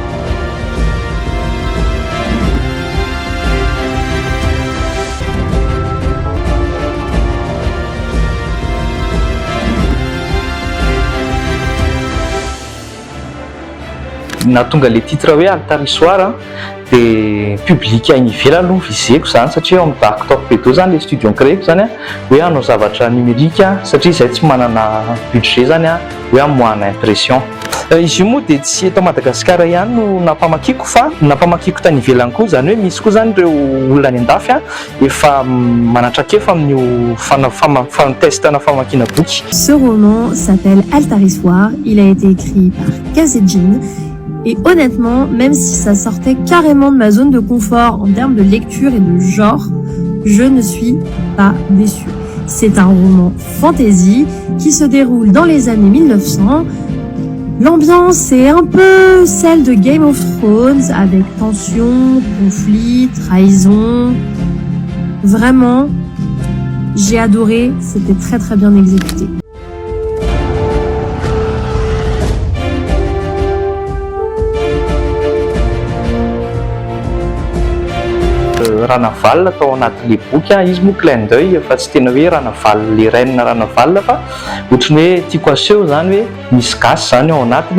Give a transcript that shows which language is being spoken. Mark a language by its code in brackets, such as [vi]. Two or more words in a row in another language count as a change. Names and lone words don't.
[mg] Nahatonga le titre hoe Altar Histoire dia public any ivelany aloha vizeko zany satria ao amin'ny Dark Torpedo zany le studio créeko zany hoe hanao zavatra numérika satria izay tsy manana budget zany hoe hamoahana impression. Izy io moa dia tsy eto Madagasikara ihany no nampamakiko fa nampamakiko tany ivelany koa zany hoe misy koa zany ireo olona any andafy efa manatrakefa amin'io fanatestana famakiana boky. [fr] Ce roman s'appelle Altar Histoire. Il a été écrit par Kazejin. Et honnêtement, même si ça sortait carrément de ma zone de confort en termes de lecture et de genre, je ne suis pas déçue. C'est un roman fantasy qui se déroule dans les années 1900. L'ambiance est un peu celle de Game of Thrones avec tension, conflit, trahison. Vraiment, j'ai adoré, c'était très très bien exécuté. [mg] Ranaval atao anatin'le boky izy moa [fr] clin d'œil [mg] fa tsy tena hoe Ranaval le reine Ranaval fa ohatrany hoe tiako aseho zany hoe misy gasy zany ao anatiny